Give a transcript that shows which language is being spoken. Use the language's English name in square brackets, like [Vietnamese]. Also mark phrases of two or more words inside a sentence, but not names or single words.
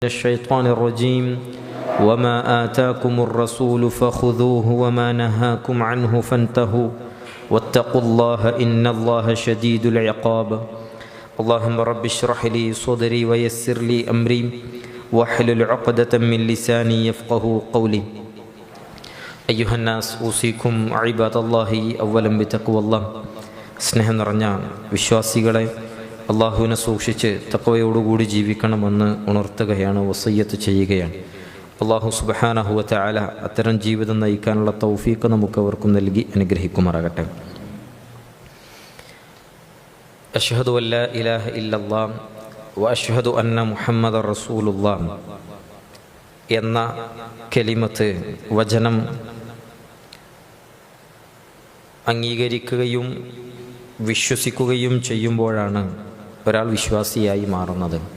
[Arabic] الشيطان الرجيم وما آتاكم الرسول فخذوه وما نهاكم عنه فانتهوا واتقوا الله إن الله شديد العقاب اللهم رب اشرح لي صدري ويسر لي أمري واحلل عقدة من لساني يفقهوا قولي أيها الناس أوصيكم عباد الله أولا بتقوى الله [Malayalam] സ്നേഹം നിറഞ്ഞ വിശ്വാസികളെ, അള്ളാഹുവിനെ സൂക്ഷിച്ച് തഖ്വയോടുകൂടി ജീവിക്കണമെന്ന് ഉണർത്തുകയാണ്, വസിയ്യത്ത് ചെയ്യുകയാണ്. [Arabic] الله سبحانه وتعالى [Malayalam] അത്തരം ജീവിതം നയിക്കാനുള്ള തൗഫീഖ് നമുക്കവർക്കും നൽകി അനുഗ്രഹിക്കുമാറാകട്ടെ. [Arabic] أشهد أن لا إله إلا الله وأشهد أن محمدا رسول الله [Malayalam] എന്ന കലിമത്ത്, വചനം അംഗീകരിക്കുകയും വിശ്വസിക്കുകയും ചെയ്യുമ്പോഴാണ് ഒരാൾ വിശ്വാസിയായി മാറുന്നത്.